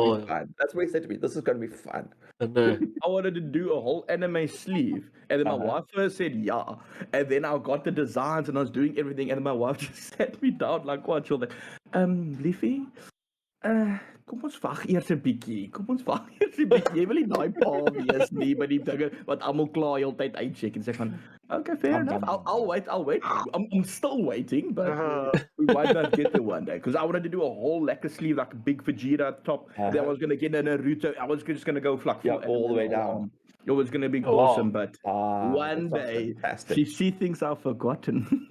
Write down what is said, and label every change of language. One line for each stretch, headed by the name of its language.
English: gonna be fun. That's what he said to me. This is gonna be fun. No. I wanted to do a whole anime sleeve, and then my wife first said yeah, and then I got the designs and I was doing everything, and then my wife just sat me down like, "What?" She was like,
Afrikaans: liefie, kom ons wag eers 'n bietjie. Kom ons wag eers 'n bietjie. Jy wil nie daai pa wees nie by die dinge wat almal klaar heeltyd uitcheck en sê van,
English: "Okay, fair enough. I'll wait. I'm still waiting, but we might not get there one day." Because I wanted to do a whole lacquer sleeve, like a big Vegeta at the top. Then I was going to get a Naruto. I was just going to go like Yeah, all the way down. It was going to be Oh, wow. awesome, but one that sounds day fantastic. she thinks I've forgotten.